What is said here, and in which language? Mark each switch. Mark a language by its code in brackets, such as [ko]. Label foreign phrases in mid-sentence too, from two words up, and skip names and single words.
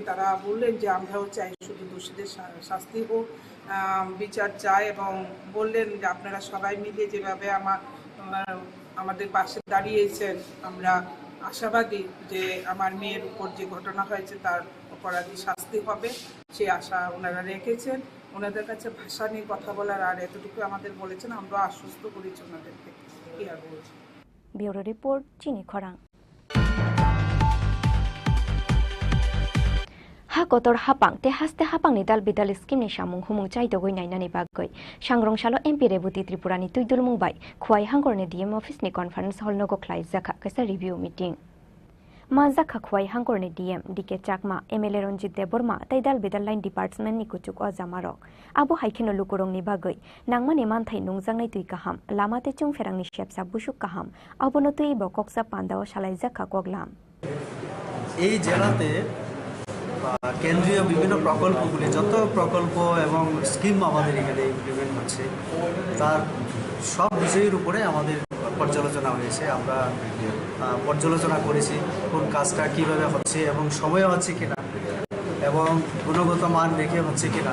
[bn] তারা বললেন যে আমরাও চাই শুধু দোষীদের শাস্তি হোক, বিচার চাই এবং বললেন যে আপনারা সবাই মিলে যেভাবে আমাদের পাশে দাঁড়িয়েছেন, আমরা আশাবাদী যে আমার মেয়ের উপর যে ঘটনা হয়েছে তার অপরাধী শাস্তি হবে, সে আশা ওনারা রেখেছেন। ওনাদের কাছে ভাষা নিয়ে কথা বলার আর এতটুকু আমাদের বলেছেন, আমরা আশ্বস্ত করেছি ওনাদেরকে। কি আর বলছি। [trp] ব্যুরো রিপোর্ট চিনি খরাং। Hakotor hapang te haste hapang ni dal bidal skim ni samung humung chai dogoi nainani bagoi sangrongshalo MP Rebuti Tripura ni tuidul mungbai khwai hangor ni [en] DM office [trp] ni [en] conference hall [trp] nogo khlai zakha kaisa [en] review meeting [trp] ma zakha khwai hangor ni DM DK Chakma MLA Ranjit Deborma tai dal bidal [en] line department [trp] ni kuchuk ojamarok abo haikeno lukurong ni bagoi nangmani manthai nungjang nai tui kaham lamate chung ferang ni shepsa busuk kaham abono tui bokoksa pandao shalai zakha koglam [bn] এই জেলাতে কেন্দ্রীয় বিভিন্ন প্রকল্পগুলি, যত প্রকল্প এবং স্কিম আমাদের এখানে ইমপ্লিমেন্ট হচ্ছে তার সব বিষয়ের উপরে আমাদের পর্যালোচনা হয়েছে। আমরা পর্যালোচনা করেছি কোন কাজটা কীভাবে হচ্ছে এবং সময়ে হচ্ছে কিনা এবং গুণগত মান রেখে হচ্ছে কিনা।